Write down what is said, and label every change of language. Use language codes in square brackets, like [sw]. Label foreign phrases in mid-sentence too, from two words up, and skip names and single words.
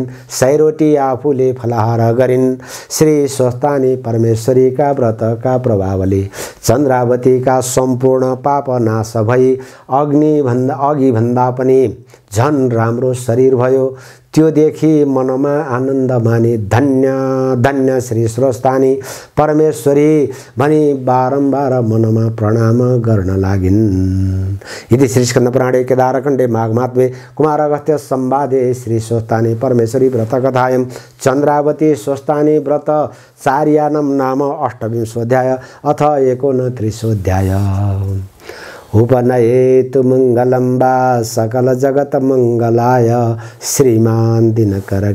[ne] सयरोटी आफूले फलाहार गरिन्। श्री स्वस्थानी परमेश्वरीका व्रतका प्रभावले चन्द्रावतीका सम्पूर्ण पाप नाश भई अघि भन्दा पनि झन राम्रो शरीर भयो। त्यो देखि मनमा आनन्द मानी धन्य धन्य श्री स्वस्थानी परमेश्वरी भनी बारम्बार मनमा प्रणाम गर्न लागिन्। [sa] इति श्री स्कन्दपुराणे केदारखण्डे माघमात्म्ये कुमार अगस्त्य संवादे श्री स्वस्थानी परमेश्वरी व्रतकथायां चन्द्रावती स्वस्थानी व्रत चार्यानं नाम 28 अथ 29 उपनयेतु मंगलम्बा सकल जगत मंगलाय श्रीमान दिनकर